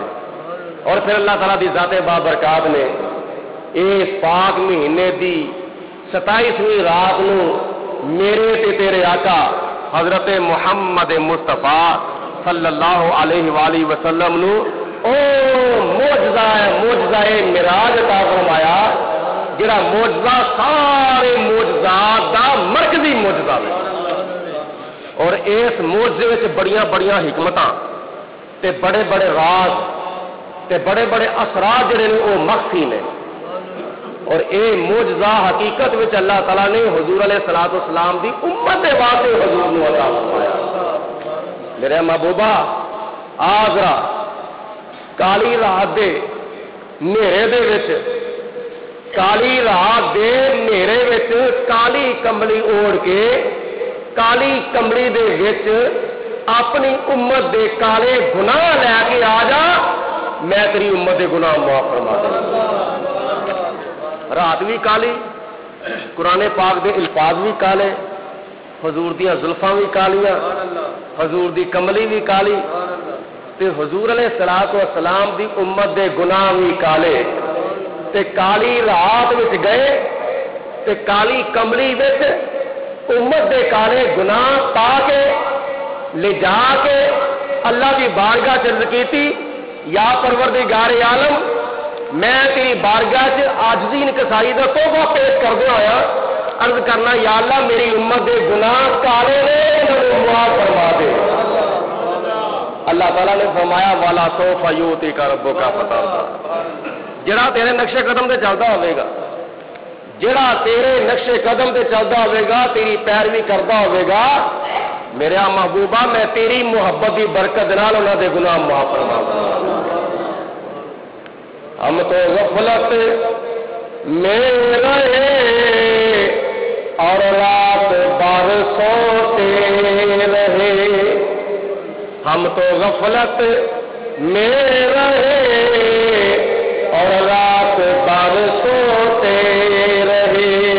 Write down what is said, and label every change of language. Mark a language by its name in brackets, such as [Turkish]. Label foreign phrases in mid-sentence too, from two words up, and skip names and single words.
[Punjabi] اور پھر اللہ تعالیٰ دی ذات بابرکات نے اس پاک مہینے دی 27ویں رات نو میرے تے تیرے آقا حضرت محمد مصطفیٰ [Arabic] صلی اللہ علیہ وآلہ وسلم [Punjabi] نو او معجزہ معراج عطا فرمایا, جڑا معجزہ سارے معجزات دا مرکزی معجزہ ہے. اور اس معجزے وچ بڑیاں بڑیاں حکمتاں تے بڑے بڑے راز تے بڑے بڑے اسرار جڑے نے وہ مخفی نے. اور اے معجزہ حقیقت وچ اللہ تعالیٰ نے حضور [Arabic] علیہ الصلوۃ والسلام [Punjabi] دی امت دے واسطے حضور نو عطا فرمایا. میرے محبوبہ آذرا کالی رات دے نیرے دے وچ کالی رات دے نیرے وچ کالی کمبلی اوڑھ کے کالی کمبلی دے وچ اپنی امت دے کالے گناہ لے کے آ جا, میں تیری امت دے گناہ معاف فرما دوں. رات بھی کالی, قرآن پاک دے الفاظ بھی کالے, حضور دیاں زلفاں بھی کالیاں, حضور دی کملی بھی کالی, تے حضور [Arabic] علیہ الصلوۃ والسلام [Punjabi] دی امت دے گناہ بھی کالے. تے کالی رات وچ گئے تے کالی کملی وچ امت دے کالے گناہ پا کے لے جا کے اللہ دی بارگاہ چرد کیتی, یا پروردگار عالم میں تیری بارگاہ چ عاجزی انکساری دا توبہ پیش کردیا ہویا عرض کرنا, یا اللہ میری امت دے گناہ کالے نے انہوں معاف فرما دے. اللہ تعالیٰ نے فرمایا [Arabic] والا سوف یؤتیک ربک فترضی, [Punjabi] جڑا تیرے نقشے قدم تے چلتا ہوئے گا, جڑا تیرے نقشے قدم تے چلتا ہوئے گا, تیری پیروی کرتا ہوئے گا, میرے محبوبہ میں تیری محبت کی برکت نال انہاں دے گناہ معاف فرما دوں. [Urdu] ہم تو غفلت میں رہے اور رات بھر سوتے رہے, ہم تو غفلت میں رہے اور رات بھر سوتے رہے,